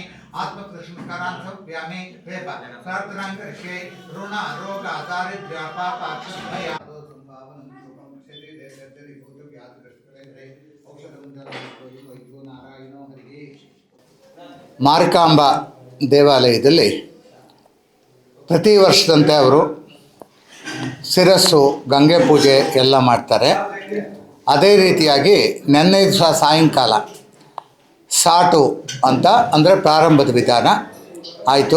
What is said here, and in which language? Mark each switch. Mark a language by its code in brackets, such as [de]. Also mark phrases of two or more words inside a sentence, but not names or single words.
[sa] आत्मप्रश्नकारान् समर्पयामि प्रार्थनां करिष्ये ऋण रोग दारिद्र्य पाप क्षय संभावनं सुखं शरीरे दर्दरि भूत व्याधि ग्रस्तरे औषधं दर्दरि वैद्यो नारायणो हरिः [kn] ಮಾರಿಕಾಂಬಾ ದೇವಾಲಯದಲ್ಲಿ ಪ್ರತಿ ವರ್ಷದಂತೆ ಅವರು ಶಿರಸ್ಸು ಗಂಗೆ ಪೂಜೆ ಎಲ್ಲ ಮಾಡ್ತಾರೆ. ಅದೇ ರೀತಿಯಾಗಿ ನೆನ್ನೆ ದಿವಸ ಸಾಯಂಕಾಲ ಸಾಟು ಅಂತ ಅಂದರೆ ಪ್ರಾರಂಭದ ವಿಧಾನ ಆಯಿತು.